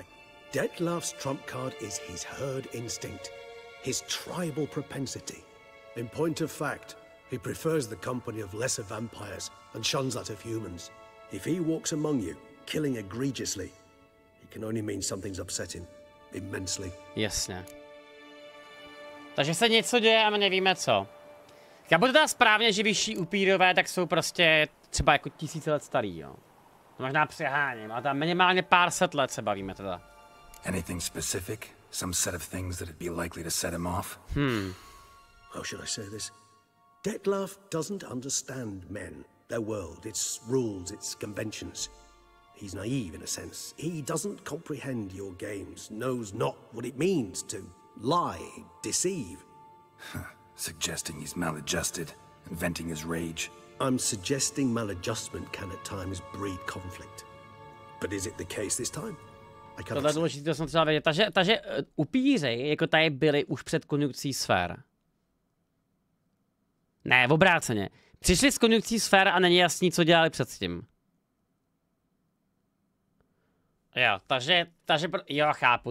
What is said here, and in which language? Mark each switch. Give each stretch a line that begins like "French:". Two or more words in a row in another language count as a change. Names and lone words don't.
English: Detlaf's trump card is his herd instinct, his tribal propensity. In point of fact, he prefers the company of lesser vampires and shuns that of humans. If he walks among you, killing egregiously, it can only mean something's upsetting immensely.
Czech: Jasně. Takže se něco děje a my nevíme co. Já budu teda správně, že vyšší upírové tak jsou prostě třeba jako 1000 let starý, jo. Možná přeháním, ale tam minimálně pár set let se bavíme teda.
English: Anything specific? Some set of things that'd be likely to set him off? How should I say this? Detlaf doesn't understand men, their world, its rules, its conventions. He's naive in a sense. He doesn't comprehend your games, knows not what it means to lie, deceive. Suggesting he's maladjusted and venting his rage. I'm suggesting maladjustment can at times breed conflict. But is it the case this time?
Czech: Tohle je důležité, to jsem třeba vědět. Takže upíři, jako tady byli už před konjunkcí sfér. Ne, obráceně. Přišli z konjunkcí sfér a není jasný, co dělali předtím. Jo, takže jo, chápu.